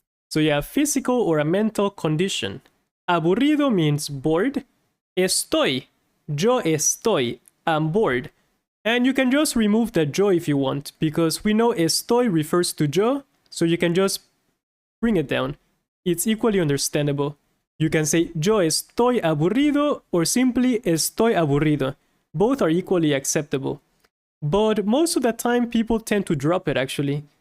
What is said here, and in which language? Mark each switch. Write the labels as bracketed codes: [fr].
[en] So you have physical or a mental condition. Aburrido means bored. [es] Estoy. Yo estoy. [en] I'm bored. And you can just remove the yo if you want, because we know estoy refers to yo, so you can just bring it down. It's equally understandable. You can say [es] yo estoy aburrido [en] or simply [es] estoy aburrido. [en] Both are equally acceptable. But most of the time people tend to drop it actually.